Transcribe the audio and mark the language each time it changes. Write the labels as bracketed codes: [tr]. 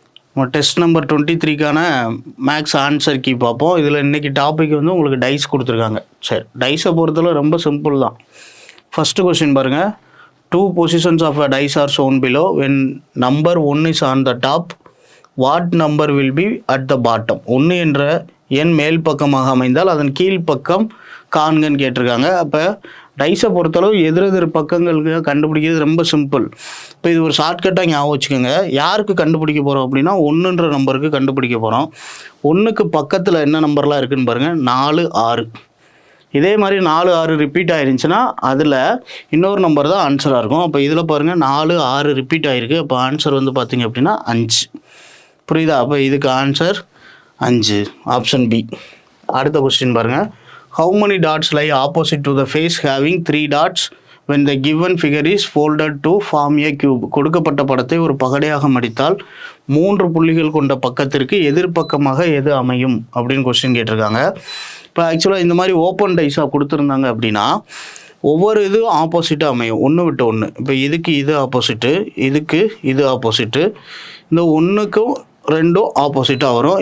[ta] நம்ம test number 23க்கான maths answer key பார்ப்போம். இதில் இன்றைக்கி டாபிக் வந்து உங்களுக்கு டைஸ் கொடுத்துருக்காங்க. சரி, டைஸை பொறுத்தவரை ரொம்ப சிம்பிள் தான். ஃபஸ்ட்டு கொஸ்டின் பாருங்கள். [en] 2 positions of a dice are shown below. when number 1 is on the top, what number will be at the bottom? [ta] 1 என்ற எண் மேல் பக்கமாக அமைந்தால் அதன் கீழ்ப்பக்கம் காண்கன்னு கேட்டிருக்காங்க. அப்போ டைஸை பொறுத்தளவு எதிரெதிர் பக்கங்களுக்கு கண்டுபிடிக்கிறது ரொம்ப சிம்பிள். இப்போ இது ஒரு ஷார்ட்கட்டாக ஞாபகம் வச்சுக்கோங்க. யாருக்கு கண்டுபிடிக்க போகிறோம் அப்படின்னா 1ன்ற நம்பருக்கு கண்டுபிடிக்க போகிறோம். 1க்கு பக்கத்தில் என்ன நம்பர்லாம் இருக்குதுன்னு பாருங்கள். 4, 6. இதே மாதிரி 4, 6 ரிப்பீட் ஆயிருந்துச்சுன்னா அதில் இன்னொரு நம்பர் தான் ஆன்சராக இருக்கும். அப்போ இதில் பாருங்கள் 4, 6 ரிப்பீட் ஆகிருக்கு. அப்போ ஆன்சர் வந்து பார்த்திங்க அப்படின்னா 5. புரியுதா? அப்போ இதுக்கு ஆன்சர் 5, ஆப்ஷன் பி. அடுத்த கொஸ்டின் பாருங்கள். [en] How many dots lie opposite to the face having 3 dots when the given figure is folded to form a cube? [ta] கொடுக்கப்பட்ட படத்தை ஒரு பகடையாக மடித்தால் 3 புள்ளிகள் கொண்ட பக்கத்திற்கு எதிர்பக்கமாக எது அமையும் அப்படின்னு கொஸ்டின் கேட்டிருக்காங்க. இப்போ ஆக்சுவலாக இந்த மாதிரி ஓப்பன் டைஸாக கொடுத்துருந்தாங்க அப்படின்னா ஒவ்வொரு இதுவும் ஆப்போசிட்டாக அமையும், ஒன்று விட்டு ஒன்று. இப்போ இதுக்கு இது ஆப்போசிட்டு, இதுக்கு இது ஆப்போசிட்டு, இந்த 1க்கும் 2ம் ஆப்போசிட்டாக வரும்.